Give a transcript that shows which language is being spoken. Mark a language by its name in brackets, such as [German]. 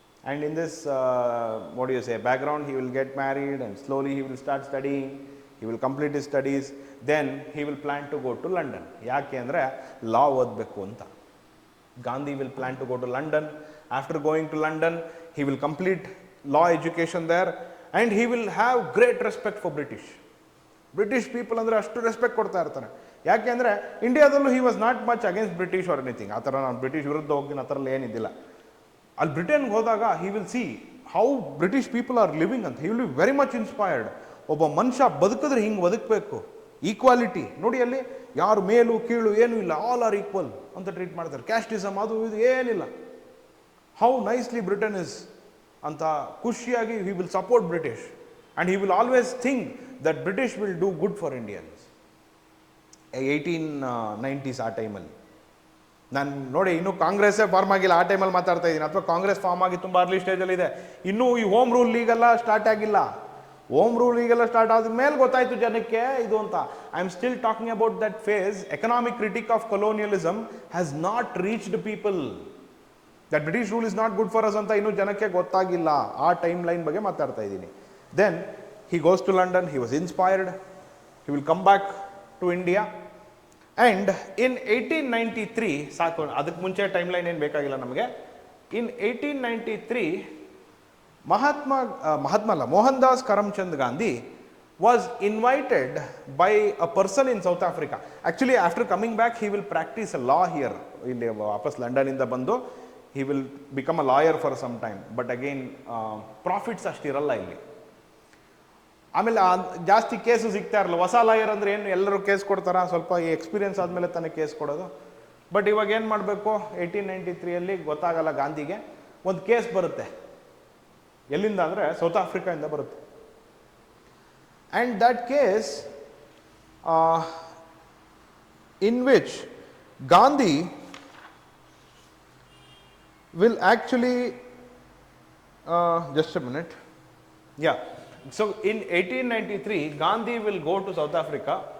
[English] And in this what do you say, background, he will get married and slowly he will start studying, he will complete his studies, then he will plan to go to London. [Kannada] ಯಾಕೆ ಅಂದರೆ ಲಾ ಓದಬೇಕು ಅಂತ. [English] Gandhi will plan to go to London. After going to London, he will complete law education there and he will have great respect for British people [Kannada] ಅಂದರೆ ಅಷ್ಟು respect ಕೊಡ್ತಾ ಇರ್ತಾನೆ. [English] ಯಾಕೆ ಅಂದರೆ ಇಂಡಿಯಾದಲ್ಲೂ he was not much against British or anything. [Kannada] ಆ ಥರ ನಾನು British ವಿರುದ್ಧ ಹೋಗ್ತೀನಿ ಆ ಥರ ಏನಿದ್ದಿಲ್ಲ. ಅಲ್ಲಿ ಬ್ರಿಟನ್ಗೆ ಹೋದಾಗ [English] he will see how British people are living [Kannada] ಅಂತ. [English] He will be very much inspired. [Kannada] ಒಬ್ಬ ಮನುಷ್ಯ ಬದುಕಿದ್ರೆ ಹಿಂಗೆ ಬದುಕಬೇಕು, ಈಕ್ವಾಲಿಟಿ ನೋಡಿ, ಅಲ್ಲಿ ಯಾರು ಮೇಲು ಕೀಳು ಏನೂ ಇಲ್ಲ, [English] all are equal [Kannada] ಅಂತ ಟ್ರೀಟ್ ಮಾಡ್ತಾರೆ. ಕ್ಯಾಸ್ಟಿಸಮ್ ಅದು ಇದು ಏನಿಲ್ಲ. [English] How nicely Britain is ಅಂತ ಖುಷಿಯಾಗಿ he will support British and he will always think that British will do good for Indians. [Kannada] 1890s ಆ ಟೈಮಲ್ಲಿ ನಾನು ನೋಡಿ, ಇನ್ನೂ ಕಾಂಗ್ರೆಸ್ಸೇ ಫಾರ್ಮ್ ಆಗಿಲ್ಲ ಆ ಟೈಮಲ್ಲಿ ಮಾತಾಡ್ತಾ ಇದ್ದೀನಿ, ಅಥವಾ ಕಾಂಗ್ರೆಸ್ ಫಾರ್ಮ್ ಆಗಿ ತುಂಬ ಅರ್ಲಿ ಸ್ಟೇಜಲ್ಲಿದೆ. ಇನ್ನೂ ಈ ಹೋಮ್ ರೂಲ್ ಲೀಗೆಲ್ಲ ಸ್ಟಾರ್ಟ್ ಆಗಿಲ್ಲ. ಹೋಮ್ ರೂಲ್ ಲೀಗೆಲ್ಲ ಸ್ಟಾರ್ಟ್ ಆದ ಮೇಲೆ ಗೊತ್ತಾಯಿತು ಜನಕ್ಕೆ ಇದು ಅಂತ. [English] I am still talking about that phase. Economic critique of colonialism has not reached people. That British rule is not good for us [Kannada] ಅಂತ ಇನ್ನೂ ಜನಕ್ಕೆ ಗೊತ್ತಾಗಿಲ್ಲ. ಆ ಟೈಮ್ ಲೈನ್ ಬಗ್ಗೆ ಮಾತಾಡ್ತಾ ಇದ್ದೀನಿ. [English] then he goes to London, he was inspired, he will come back to India and in 1893, [Kannada] ಸಾಕು ಅದಕ್ಕೆ ಮುಂಚೆ ಟೈಮ್ ಲೈನ್ ಏನು ಬೇಕಾಗಿಲ್ಲ ನಮಗೆ. [English] in 1893 Mohan Das Karamchand Gandhi was invited by a person in South Africa. Actually after coming back he will practice a law here. [Kannada] ಇಲ್ಲಿ ವಾಪಸ್ London ಇಂದ ಬಂದು [English] he will become a lawyer for some time, but again [Kannada] profits ಅಷ್ಟಿರಲ್ಲ ಇಲ್ಲಿ. ಆಮೇಲೆ ಜಾಸ್ತಿ case ಸಿಗ್ತಾ ಇರಲ್ಲ. ಹೊಸ ಲಾಯರ್ ಅಂದರೆ ಏನು, ಎಲ್ಲರೂ ಕೇಸ್ ಕೊಡ್ತಾರ, ಸ್ವಲ್ಪ ಈ ಎಕ್ಸ್ಪೀರಿಯನ್ಸ್ ಆದಮೇಲೆ ತಾನೇ ಕೇಸ್ ಕೊಡೋದು. ಬಟ್ ಇವಾಗ ಏನು ಮಾಡಬೇಕು, 1893 ಗೊತ್ತಾಗಲ್ಲ ಗಾಂಧಿಗೆ, ಒಂದು ಕೇಸ್ ಬರುತ್ತೆ. ಎಲ್ಲಿಂದ ಅಂದರೆ ಸೌತ್ ಆಫ್ರಿಕಾದಿಂದ ಬರುತ್ತೆ. [English] And that case in which Gandhi will actually just a minute, yeah. So in 1893, Gandhi will go to South Africa.